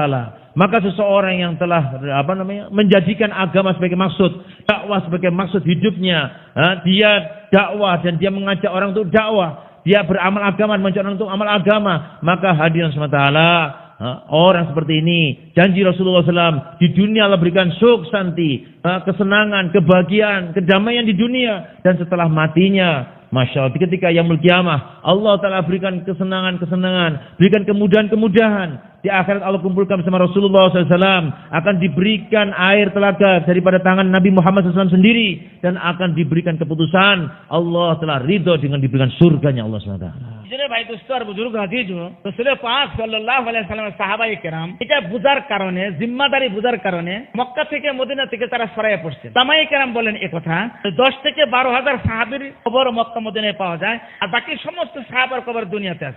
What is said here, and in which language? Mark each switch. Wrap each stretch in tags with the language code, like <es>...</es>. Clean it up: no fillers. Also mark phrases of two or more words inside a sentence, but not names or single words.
<id>Maka seseorang yang telah menjadikan agama sebagai maksud, dakwah sebagai maksud hidupnya, dia dakwah dan dia mengajak orang untuk dakwah, dia beramal agama, mengajak orang untuk amal agama, maka hadirin SWT, orang seperti ini, janji Rasulullah SAW, di dunia Allah berikan suk santi, kesenangan, kebahagiaan, kedamaian di dunia, dan setelah matinya</id> <ar>ما شاء الله,</ar> <id>ketika</id> <ar>يوم القيامة,</ar> <id>Allah Ta'ala berikan kesenangan-kesenangan, berikan kemudahan-kemudahan. Di akhirat Allah kumpulkan bersama Rasulullah SAW, akan diberikan air telaga daripada tangan Nabi Muhammad SAW sendiri, dan akan diberikan keputusan. Allah telah ridho dengan diberikan surganya Allah SWT.</id> <bn>ইজনে ভাই দোস্ত আর বুজুর্গ হাজিজ রাসূল পাক</bn> <ar>صلى الله عليه سلم</ar> <bn>সাহাবায়ে কেরাম এটা বুঝার কারণে, জিম্মাদারি বুঝার কারণে মক্কা থেকে মদিনা থেকে তারা সরাইয়া পড়ছেন। সাহাবায়ে কেরাম বলেন এই কথা, 10 থেকে 12,000 সাহাবীর কবর মক্কা মদিনায় পাওয়া যায়, আর বাকি সমস্ত সাহাবার কবর দুনিয়াতে আছে।</bn>